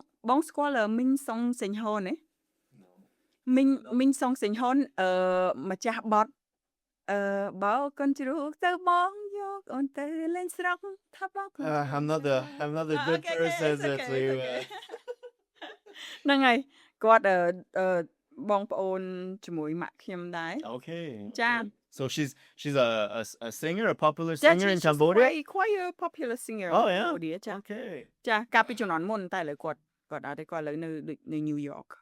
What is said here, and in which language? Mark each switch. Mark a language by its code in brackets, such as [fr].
[km] បងស្គាល់មីងសុងសេងហនទេមីងសុងសេងហនម្ចាស់បទបើកូនជ្រូកទៅបងយកអូនទៅលេងស្រុកថាបង [en] I'm not the good person to [km] ហ្នឹងហើយគាត់បងប្អូនជាមួយម៉ាក់ខ្ញុំដែរ [en] Okay. [km] ចា [en] So she's a singer, a popular singer in Cambodia. quite a popular singer Oh, in yeah? Cambodia ចា Okay. [km] ចាកាលពីជំនាន់មុនតែឥឡូវគាត់អត់ទេគាត់ឥឡូវនៅ New York